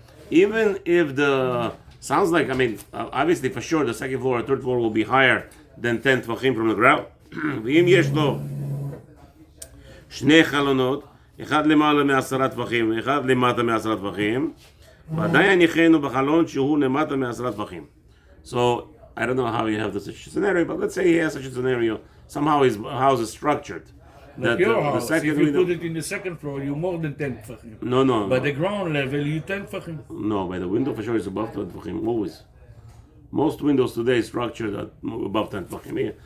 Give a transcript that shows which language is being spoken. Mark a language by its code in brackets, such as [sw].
[en] Even if the, sounds like, obviously for sure the second floor or third floor will be higher than 10 tvachim from the ground. [he] ואם יש לו שני חלונות, אחד למעלה מ10 טפחים ואחד למטה מ10 טפחים, ועדיין יחנו בחלון שהוא למטה מ10 טפחים. [en] So, I don't know how you have such a scenario, but let's say he has such a scenario. Somehow his house is structured. Like your house, if you put it in the second floor, you're more than 10 tefachim. No. By the ground level, you 10 tefachim. No, by the window for sure is above 10 tefachim, always. Most windows today structured at above 10 tefachim.